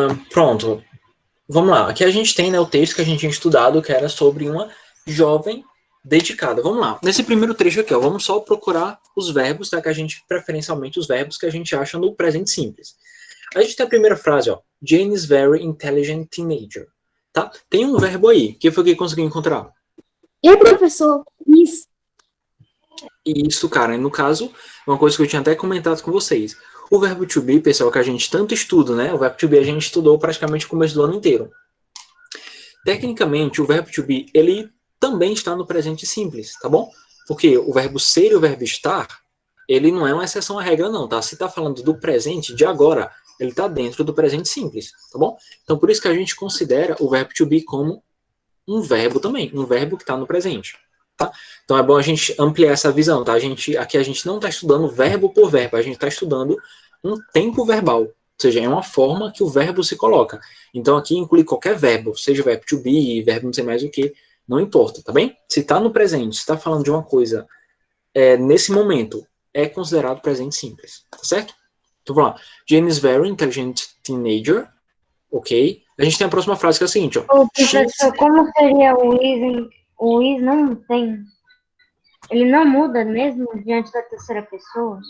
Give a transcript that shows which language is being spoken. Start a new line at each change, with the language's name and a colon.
Portuguese: Pronto. Vamos lá. Aqui a gente tem, né, o texto que a gente tinha estudado, que era sobre uma jovem dedicada. Vamos lá. Nesse primeiro trecho aqui, ó, vamos só procurar os verbos, tá? Que a gente, preferencialmente, os verbos que a gente acha no presente simples. A gente tem a primeira frase, ó.
English: Jane is very intelligent teenager.
Portuguese: Tá? Tem um verbo aí. Que foi o que conseguiu encontrar? E professor, isso. Isso, cara. No caso, uma coisa que eu tinha até comentado com vocês. O verbo to be, pessoal, que a gente tanto estuda, né? O verbo to be a gente estudou praticamente o começo do ano inteiro. Tecnicamente, o verbo to be, ele também está no presente simples, tá bom? Porque o verbo ser e o verbo estar, ele não é uma exceção à regra, não, tá? Se está falando do presente, de agora, ele está dentro do presente simples, tá bom? Então, por isso que a gente considera o verbo to be como um verbo também, um verbo que está no presente, tá? Então, é bom a gente ampliar essa visão, tá? Aqui a gente não está estudando verbo por verbo, a gente está estudando um tempo verbal, ou seja, é uma forma que o verbo se coloca. Então, aqui inclui qualquer verbo, seja verbo to be, verbo não sei mais o que, não importa, tá bem? Se está no presente, se está falando de uma coisa nesse momento, é considerado presente simples, tá certo? Então, vamos lá.
English: Jane is very intelligent teenager, ok?
Portuguese: A gente tem a próxima frase que é a seguinte, ó. Ô, professor, como seria o is? O is não tem. Ele não muda mesmo diante da terceira pessoa?